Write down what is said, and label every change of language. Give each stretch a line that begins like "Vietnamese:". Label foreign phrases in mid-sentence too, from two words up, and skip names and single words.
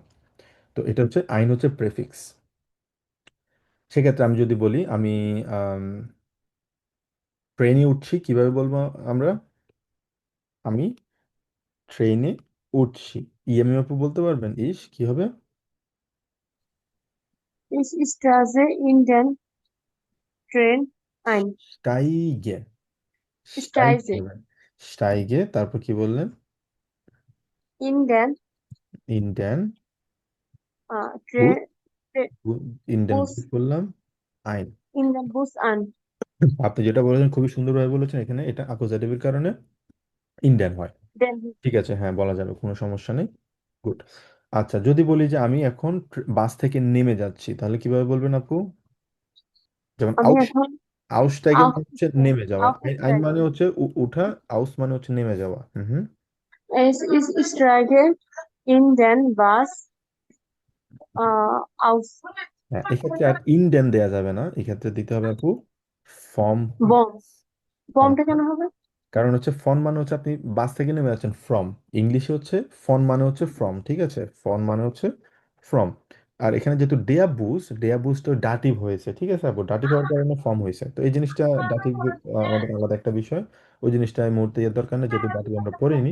Bangla: তো এটা হচ্ছে আইন হচ্ছে প্রেফিক্স। সেক্ষেত্রে আমি যদি বলি আমি ট্রেনে উঠছি, কিভাবে বলবো আমরা? আমি ট্রেনে উঠছি। ইএমইউ আপু বলতে পারবেন কি হবে?
German: Ich steige in den Train ein. স্টাইগে, স্টাইগে Steige
Bangla: হবে। স্টাইগে, তারপর কি বললেন?
German: in den ইন্ডিয়ান বুথ, Train, ইন্ডিয়ান বুথ Bus,
Bangla: বললাম, আইন।
German: in den Bus an.
Bangla: আপনি যেটা বলেছেন খুবই সুন্দরভাবে বলেছেন, এখানে এটা অ্যাকুজাটিভের কারণে ইন্ডিয়ান হয়।
German: Den,
Bangla: ঠিক আছে, হ্যাঁ বলা যাবে, কোনো সমস্যা নেই। গুড। আচ্ছা, যদি বলি যে আমি এখন বাস থেকে নেমে যাচ্ছি, তাহলে কিভাবে বলবেন আপু? যেমন আমি এখন আউসটাইগেন মানে হচ্ছে নেমে যাওয়া, আইন আইন মানে
German: aufsteigen.
Bangla: হচ্ছে উঠা, আউস মানে হচ্ছে নেমে যাওয়া। হুম হুম।
German: Ich steige in den Bus aus.
Bangla: হ্যাঁ, এক্ষেত্রে আর ইন্ডিয়ান দেয়া যাবে না, এক্ষেত্রে দিতে হবে আপু ফর্ম।
German: Bom.
Bangla: কারণ বমটা কেন হবে? কারণ হচ্ছে ফন মানে হচ্ছে আপনি বাস থেকে নেমে যাচ্ছেন, ফ্রম। ইংলিশে হচ্ছে ফন মানে হচ্ছে ফ্রম, ঠিক আছে, ফন মানে হচ্ছে ফ্রম। আর এখানে যেহেতু
German: der Bus
Bangla: তো ডাটিভ হয়েছে, ঠিক আছে আপু, ডাটিভ হওয়ার কারণে ফর্ম হয়েছে, তো এই জিনিসটা ডাটিভ আমাদের আলাদা একটা বিষয়, ওই জিনিসটা এই মুহূর্তে এর দরকার নেই, যেহেতু ডাটিভ আমরা পড়িনি।